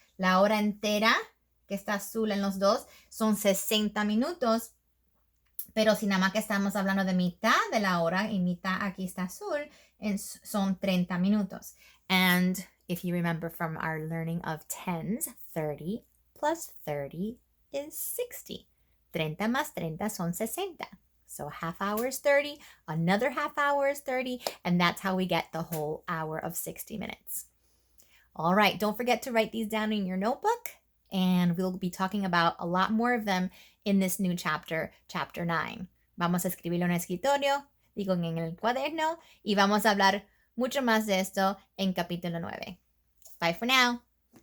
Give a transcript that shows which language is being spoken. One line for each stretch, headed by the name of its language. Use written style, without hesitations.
Spanish: La hora entera, que está azul en los dos, son 60 minutos. Pero si nada más que estamos hablando de mitad de la hora y mitad aquí está azul, son 30 minutos.
English: And if you remember from our learning of tens, 30 plus 30 is 60.
Spanish: 30 más 30 son 60.
English: So half hour is 30, another half hour is 30, and that's how we get the whole hour of 60 minutes. All right, don't forget to write these down in your notebook, and we'll be talking about a lot more of them in this new chapter, chapter 9.
Spanish: Vamos a escribirlo en el escritorio, digo en el cuaderno, y vamos a hablar mucho más de esto en capítulo 9.
English: Bye for now.